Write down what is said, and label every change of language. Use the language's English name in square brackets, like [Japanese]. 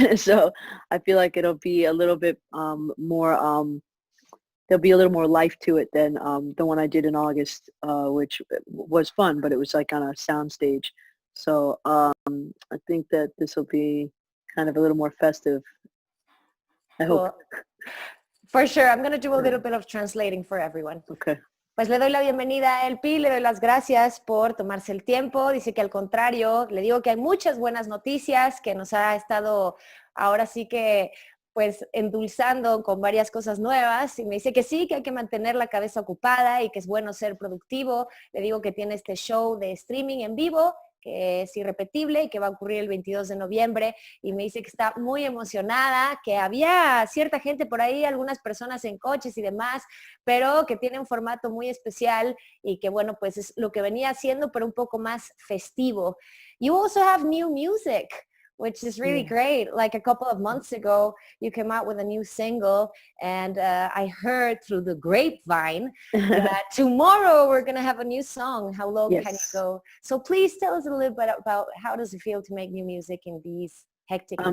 [English] So I feel like it'll be a little bit more, there'll be a little more life to it than the one I did in August, which was fun, but it was like on a sound stage. So I think that this will be kind of a little more festive. I hope. For sure. I'm going to do a little bit of translating for everyone. Okay. [Spanish] Pues le doy la bienvenida a LP, le doy las gracias por tomarse el tiempo. Dice que al contrario, le digo que hay muchas buenas noticias, que nos ha estado ahora sí que pues endulzando con varias cosas nuevas y me dice que sí, que hay que mantener la cabeza ocupada y que es bueno ser productivo. Le digo que tiene este show de streaming en vivo que es irrepetible y que va a ocurrir el 22 de noviembre y me dice que está muy emocionada, que había cierta gente por ahí, algunas personas en coches y demás, pero que tiene un formato muy especial y que bueno, pues es lo que venía haciendo, pero un poco más festivo. [English] You also have new music, which is really great. Like a couple of months ago, you came out with a new single and I heard through the grapevine that tomorrow we're going to have a new song, How Low Can You Go? So please tell us a little bit about how does it feel to make new music in these hectic